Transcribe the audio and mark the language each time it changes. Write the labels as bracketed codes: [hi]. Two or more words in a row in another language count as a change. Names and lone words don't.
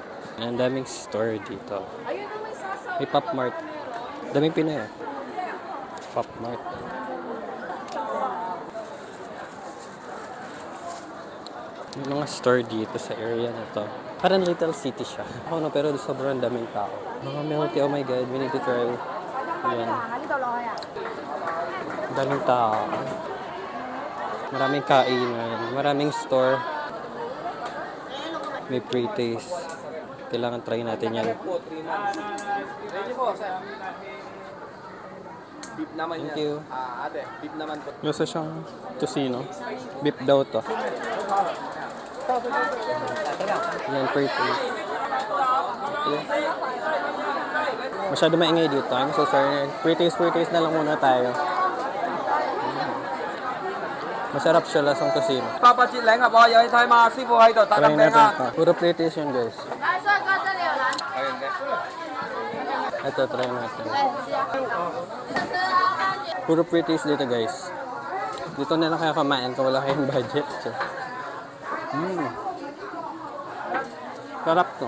[tl] Ang daming store dito. May Pop Mart. Daming Pinoy. Pop Mart. May mga store dito sa area na to. Parang [en] little city [tl] siya. Ako no, pero sobrang daming tao. [en] Mga milk tea, oh my god, we need to try. [tl] Ayan. Daming tao. Maraming kainan, maraming store. May pre-taste. Kailangan try natin yan. Beef naman [en] Thank [tl] yan. [en] you. [tl] Ate, beef naman po. Gusto siyang tocino. Beef daw to. Yan, pre-taste. Yeah. Masyado maingay dito. [en] I'm so sorry. [tl] Pre-taste na lang muna tayo. Masarap siya lasang tocino. [yue] 八八節領啊！我有去睇嘛，師傅喺度打 [tl] Try [yue] 緊餅 [tl] natin [yue] 啊！ [tl] ito. Puro pre-taste yun, guys. Ito, try natin. Puro pre-taste dito, guys. Dito na lang kayo kumain kung wala kayong budget. So. Sarap to.